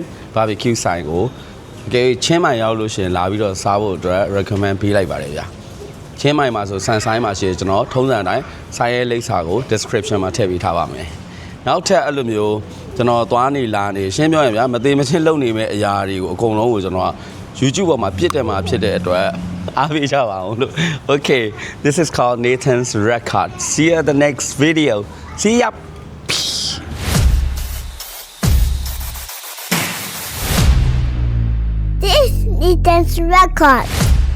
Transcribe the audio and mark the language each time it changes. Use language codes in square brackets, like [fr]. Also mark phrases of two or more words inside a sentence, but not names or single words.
[my] barbecue ဆိုင်ကိုချင်းမိုင်ရောက်လို့ရှိရင်လာပြီးတော့စားဖို့အတွက် recommend ပေးလိုက်ပါတယ်ဗျာချင်းမိုင်မှာဆိုဆန်ဆိုင်မှာရှိကျွန်တော်ထုံးစံအတိုင်းဆိုင်ရဲ့လိပ်စာကို description မှာထည့်ပေးထားပါမယ်နောက်ထပ်အဲ့လိုမျိုးကျွန်တော်သွားနေလာနေရှင်းပြောရင်ဗျာမသေးမချင်းလုပ်နေမဲ့အရာတွေကိုအကုန်လုံးကိုကျွန်တော်က YouTube ပေါ်မှာပြစ်တယ်မှာဖြစ်တဲ့အတွက်အားပေးကြပါအောင်လို့ [en] Okay this is called Nathan's Record see you at the next video see ya This is Nathan's Record